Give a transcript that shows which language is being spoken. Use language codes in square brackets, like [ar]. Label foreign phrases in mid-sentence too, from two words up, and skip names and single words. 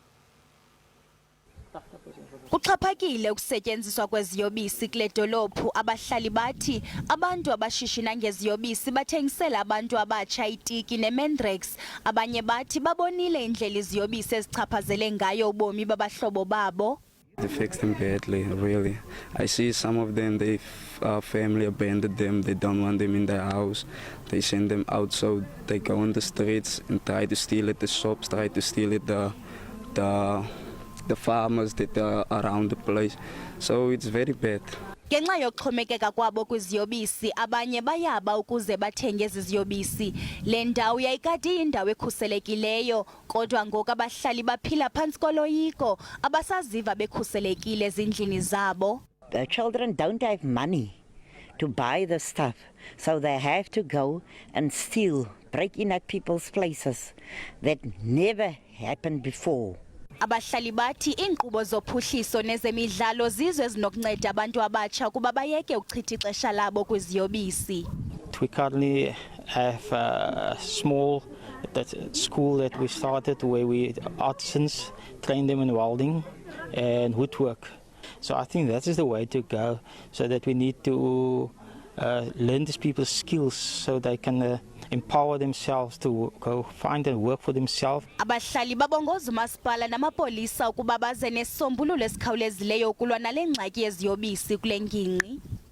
[xh] Kuxhaphakile ukusetyenziswa kweziyobisi kule dolophu. Abahlali bathi abantu abashishina ngeziyobisi bathengisela abantu abatsha itiki nemendrex. Abanye bathi babonile indlela iziyobisi ezichaphazele ngayo ubomi babahlobo babo. [en] They fixed them badly, really. I see some of them, they family abandoned them, they don't want them in their house. They send them out, so they go on the streets and try to steal at the shops, try to steal at the farmers that are around the place. So it's very bad. [xh] Ngenxa yokuxhomekeka kwabo kwiziyobisi, abanye bayaba ukuze bathenge iziyobisi. Le ndawo yayikade iyindawo ekhuselekileyo, kodwa ngoku abahlali baphila phantsi koloyiko, abasaziva bekhuselekile ezindlini zabo. [en] The children don't have money to buy the stuff, so they have to go and steal, break in at people's places. That never happened before. [xh] Abahlali bathi iinkqubo zophuhliso nezemidlalo zizo ezinokunceda abantu abatsha ukuba bayeke ukuchitha ixesha labo kwiziyobisi. [en] We currently have a small school that we started where we artisans train them in welding and woodwork. So I think that is the way to go, so that we need to learn these people's skills so they can empower themselves to go find and work for themselves. [xh] Abahlali babongoza umasipala namapolisa ukuba baze nesisombululo esikhawulezileyo ukulwa nale ngxaki yeziyobisi kule ngingqi.